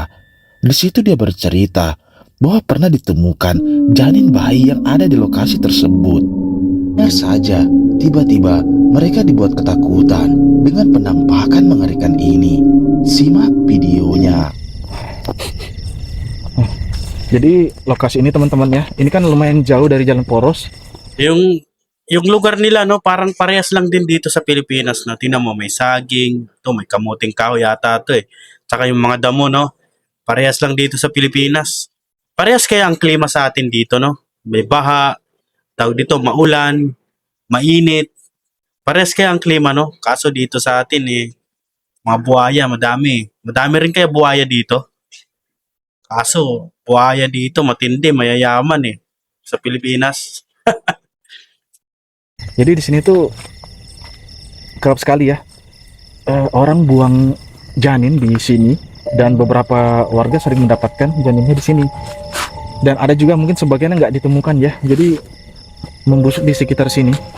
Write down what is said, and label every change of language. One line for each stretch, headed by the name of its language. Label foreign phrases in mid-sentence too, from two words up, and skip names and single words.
Indonesian: Di situ dia bercerita bahwa pernah ditemukan janin bayi yang ada di lokasi tersebut. Benar saja, tiba-tiba mereka dibuat ketakutan dengan penampakan mengerikan ini. Simak videonya. Jadi lokasi ini teman-teman ya, ini kan lumayan jauh dari jalan poros.
Filipino: Yung lugar nila no, parang parehas lang din dito sa Pilipinas no. Tingnan mo may saging, to may kamuting kahoy yata to eh. Tsaka yung mga damo no, parehas lang dito sa Pilipinas. Parehas kaya ang klima sa atin dito no. May baha, tawag dito maulan, mainit. Parehas kaya ang klima no. Kaso dito sa atin eh mga buhaya madami. Madami rin kaya buhaya dito. Kaso buhaya dito matindi, mayayaman eh sa Pilipinas.
Indonesian: Jadi di sini tuh kerap sekali ya orang buang janin di sini dan beberapa warga sering mendapatkan janinnya di sini. Dan ada juga mungkin sebagian yang nggak ditemukan ya. Jadi membusuk di sekitar sini.